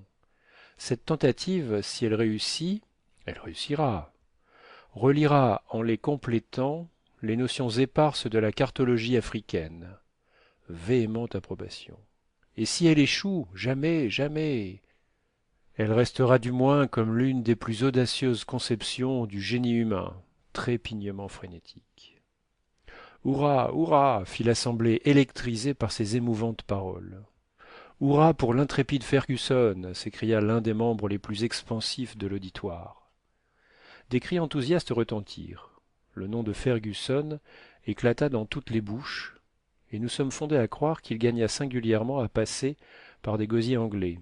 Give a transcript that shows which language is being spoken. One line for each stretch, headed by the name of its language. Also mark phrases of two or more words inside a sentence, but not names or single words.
French: Cette tentative, si elle réussira, reliera en les complétant les notions éparses de la cartologie africaine. Véhémente approbation. Et si elle échoue, jamais, jamais, elle restera du moins comme l'une des plus audacieuses conceptions du génie humain, trépignement frénétique. Hurrah, hurrah, fit l'assemblée électrisée par ces émouvantes paroles. Hurrah pour l'intrépide Fergusson, s'écria l'un des membres les plus expansifs de l'auditoire. Des cris enthousiastes retentirent. Le nom de Fergusson éclata dans toutes les bouches, et nous sommes fondés à croire qu'il gagna singulièrement à passer par des gosiers anglais.